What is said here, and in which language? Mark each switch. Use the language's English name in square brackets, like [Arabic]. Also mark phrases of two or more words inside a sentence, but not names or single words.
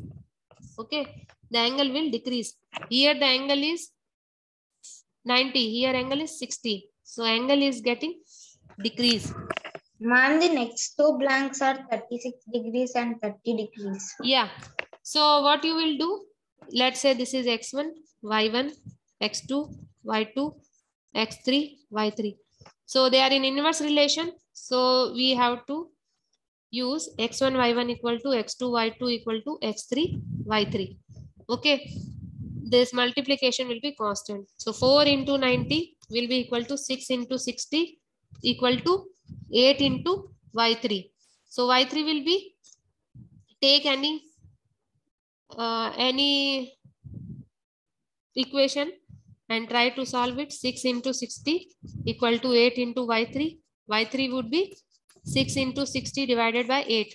[English] Okay, the angle will decrease. Here the angle is 90. Here angle is 60. So angle is getting decrease. Ma'am, the next 2 blanks are 36 degrees and 30 degrees. Yeah. So what you will do? Let's say this is x1, y1, x2, y2, x3, y3. So they are in inverse relation. So we have to use x1, y1 equal to x2, y2 equal to x3, y3. Okay. This multiplication will be constant. So 4 into 90 will be equal to 6 into 60 equal to 8 into y3. So y3 will be, take any equation and try to solve it. 6 into 60 equal to 8 into y3. Y3 would be 6 into 60 divided by 8.